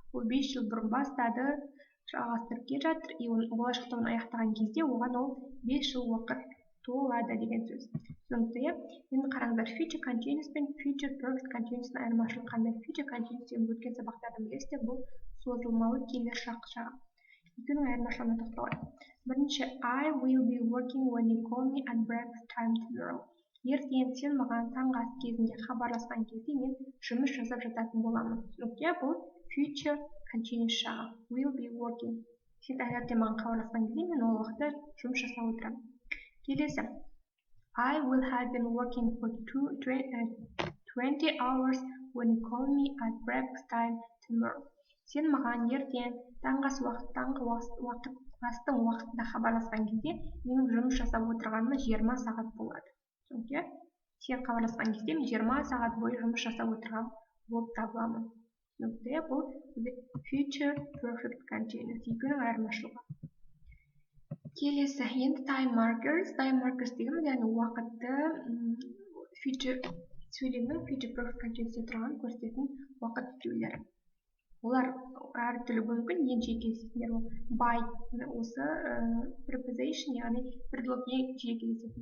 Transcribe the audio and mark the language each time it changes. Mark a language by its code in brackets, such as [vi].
[kk] Ол 5 жыл бұрын бастады, жалғастырып келе жатыр, болашақта оны аяқтаған кезде оған ол 5 жыл уақыт толады деген сөз. Сондықтан, енді қараңыздар, future continuous пен future perfect continuous'ның айырмашылығы қандай? Future continuous деген өткен сабақтарда білесіздер, бұл созылмалы келер шақ жағы. Екеуінің айырмашылығына тоқталайық. Бірінші, [en] I will be working when you call me at breakfast time tomorrow. [kk] Ертең сен маған таңғы ас кезінде хабарласқан кезде мен жұмыс жасап жататын боламын. Сондықтан бұл future continuous жағы. [en] Will be working. [kk] Сен таңертең маған хабарласқан кезде мен ол уақытта жұмыс жасап отырамын. Келесі, [en] I will have been working for 20 hours when you call me at breakfast time tomorrow. [kk] Сен маған ертең таңғы астың уақытында хабарласқан кезде менің жұмыс жасап отырғаныма 20 сағат болады. Сондықтан, сен хабарласқан кезде мен 20 сағат бойы жұмыс жасап отырған болып табыламын. Сондықтан, бұл future perfect continuous. Екеуінің айырмашылығы. Келесі, енді time markers. Time markers деген, яғни уақытты future сөйлемнің future perfect continuous'те тұрған көрсететін уақыт тіркеулері. Олар әртүрлі мүмкін, ең жиі кездесетіндер ол by, осы preposition, яғни предлог ең жиі кездесетін.